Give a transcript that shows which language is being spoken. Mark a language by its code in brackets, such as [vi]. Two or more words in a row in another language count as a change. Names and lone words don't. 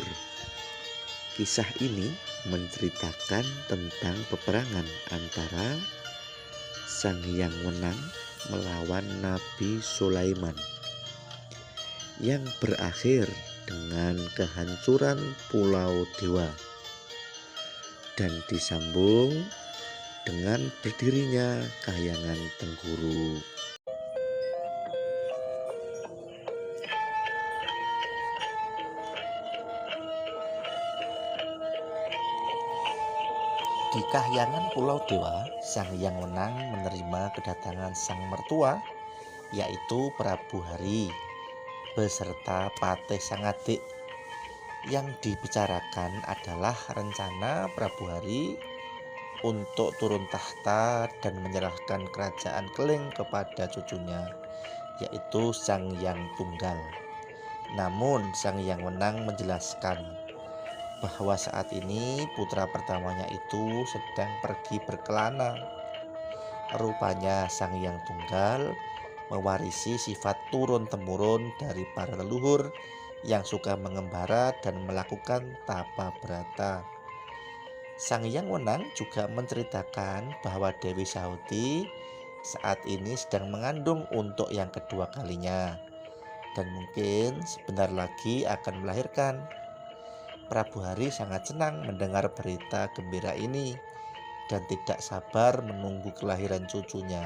[id] Kisah ini menceritakan tentang peperangan antara Sang Hyang Wenang melawan Nabi Sulaiman yang berakhir dengan kehancuran Pulau Dewa dan disambung dengan berdirinya Kahyangan Tengguru. Di Kahyangan Pulau Dewa, Sang Hyang Wenang menerima kedatangan sang mertua, yaitu Prabu Hari, beserta Patih sang adik. Yang dibicarakan adalah rencana Prabu Hari untuk turun tahta dan menyerahkan kerajaan Keling kepada cucunya, yaitu Sang Hyang Tunggal. Namun Sang Hyang Wenang menjelaskan bahwa saat ini putra pertamanya itu sedang pergi berkelana. Rupanya Sang Hyang Tunggal mewarisi sifat turun-temurun dari para leluhur yang suka mengembara dan melakukan tapa brata. Sang Hyang Wenang juga menceritakan bahwa Dewi Sahoti saat ini sedang mengandung untuk yang kedua kalinya dan mungkin sebentar lagi akan melahirkan. Prabu Hari sangat senang mendengar berita gembira ini dan tidak sabar menunggu kelahiran cucunya.